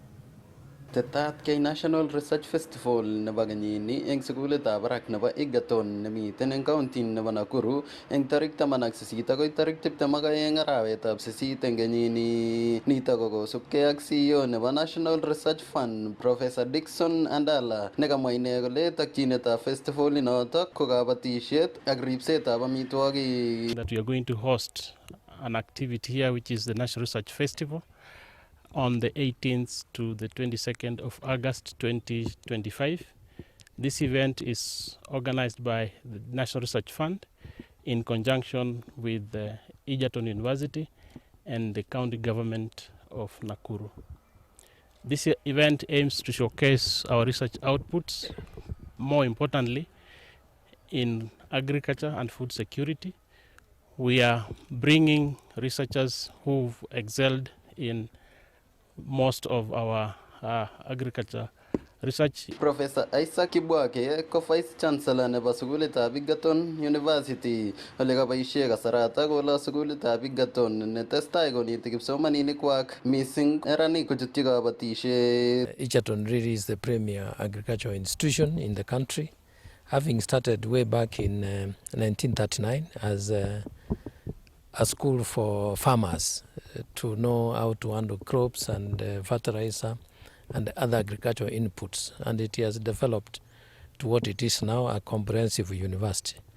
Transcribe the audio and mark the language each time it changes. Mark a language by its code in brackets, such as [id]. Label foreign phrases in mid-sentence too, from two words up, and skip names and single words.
[kln] Tetat kay National Research Festival nebo kenyini eng sugulitab barak nebo Egerton nemiten eng county nebo Nakuru eng tarik 18 agoi tarik 22 arawetab 8 eng kenyini. Nito ko kosubkei ak CEO nebo National Research Fund Professor Dickson Andala nekamwa ine kole tokyinetab festival inotok ko kabatisiet ak ribsetab amitwogik. [en] That we are going to host an activity here which is the National Research Festival on the 18th to the 22nd of August 2025. This event is organized by the National Research Fund in conjunction with the Egerton University and the county government of Nakuru. This event aims to showcase our research outputs, more importantly, in agriculture and food security. We are bringing researchers who've excelled in most of our agriculture research. [kln] Professor Isaac Kibwake ko Vice Chancellor nebo sugulitab Egerton University ole kaboisie kasarata kola sugulitab Egerton Nenetesetai koneti kipsomaninik missing neranik kochutyi kabatisiet. [en] Egerton really is the premier agricultural institution in the country, having started way back in 1939 as a school for farmers to know how to handle crops and fertilizer and other agricultural inputs, and it has developed to what it is now, a comprehensive university.